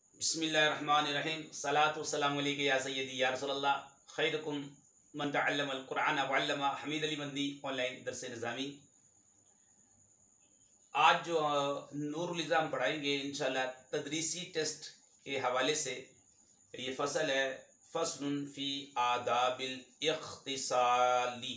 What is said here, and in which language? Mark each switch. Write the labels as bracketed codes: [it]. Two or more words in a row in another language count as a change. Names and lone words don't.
[ar] بسم الله الرحمن الرحيم صلاة والسلام عليك يا سيدي يا رسول الله خيركم من تعلم القرآن وعلمه [ur] حمید علی مندی آن لائن درس نظامی. آج جو نور الایضاح پڑھائیں گے ان شاء اللہ تدریسی ٹیسٹ کے حوالے سے. یہ فصل ہے [ar] فصل في آداب الاغتسال.